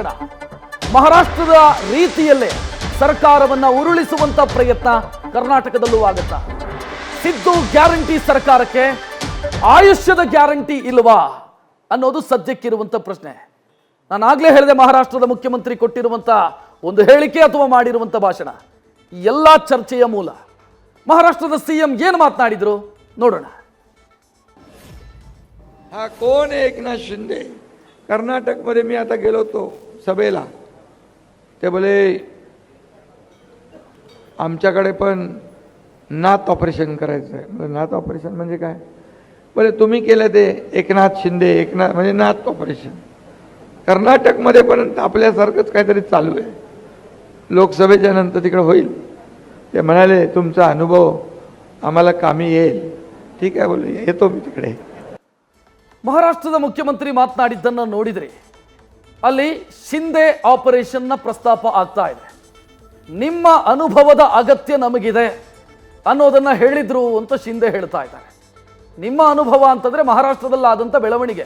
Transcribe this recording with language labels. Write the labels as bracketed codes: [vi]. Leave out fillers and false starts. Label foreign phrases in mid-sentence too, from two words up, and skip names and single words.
[kn] ಮಹಾರಾಷ್ಟ್ರದ ರೀತಿಯಲ್ಲೇ ಸರ್ಕಾರವನ್ನ ಉರುಳಿಸುವಂತ ಪ್ರಯತ್ನ ಕರ್ನಾಟಕದಲ್ಲೂ ಆಗುತ್ತಾ? ಸಿದ್ದು ಗ್ಯಾರಂಟಿ ಸರ್ಕಾರಕ್ಕೆ ಆಯುಷ್ಯದ ಗ್ಯಾರಂಟಿ ಇಲ್ವಾ ಅನ್ನೋದು ಸದ್ಯಕ್ಕಿರುವಂತ ಪ್ರಶ್ನೆ. ನಾನು ಆಗ್ಲೇ ಹೇಳಿದೆ, ಮಹಾರಾಷ್ಟ್ರದ ಮುಖ್ಯಮಂತ್ರಿ ಕೊಟ್ಟಿರುವಂತ ಒಂದು ಹೇಳಿಕೆ ಅಥವಾ ಮಾಡಿರುವಂತ ಭಾಷಣ ಎಲ್ಲ ಚರ್ಚೆಯ ಮೂಲ. महाराष्ट्र सीएम ಏನು ಮಾತನಾಡಿದ್ರು ನೋಡೋಣ. [mr] हा कोण आहे एकनाथ शिंदे? कर्नाटकमध्ये मी आता गेलो होतो सभेला, ते बोले आमच्याकडे पण नाथ ऑपरेशन करायचं आहे. म्हणजे नाथ ऑपरेशन म्हणजे काय? बोले तुम्ही केलं ते एकनाथ शिंदे, एकनाथ म्हणजे नाथ ऑपरेशन. कर्नाटकमध्ये पण आपल्यासारखंच काहीतरी चालू आहे. लोकसभेच्या नंतर तिकडे होईल. ते म्हणाले तुमचा अनुभव आम्हाला कामी येईल. ठीक आहे बोले, येतो मी तिकडे. [kn] ಮಹಾರಾಷ್ಟ್ರದ ಮುಖ್ಯಮಂತ್ರಿ ಮಾತನಾಡಿದ್ದನ್ನು ನೋಡಿದ್ರಿ. ಅಲ್ಲಿ ಶಿಂದೆ ಆಪರೇಷನ್ನ ಪ್ರಸ್ತಾಪ ಆಗ್ತಾ ಇದೆ. ನಿಮ್ಮ ಅನುಭವದ ಅಗತ್ಯ ನಮಗಿದೆ ಅನ್ನೋದನ್ನ ಹೇಳಿದ್ರು ಅಂತ ಶಿಂದೆ ಹೇಳ್ತಾ ಇದ್ದಾರೆ. ನಿಮ್ಮ ಅನುಭವ ಅಂತಂದ್ರೆ ಮಹಾರಾಷ್ಟ್ರದಲ್ಲಿ ಆದಂಥ ಬೆಳವಣಿಗೆ.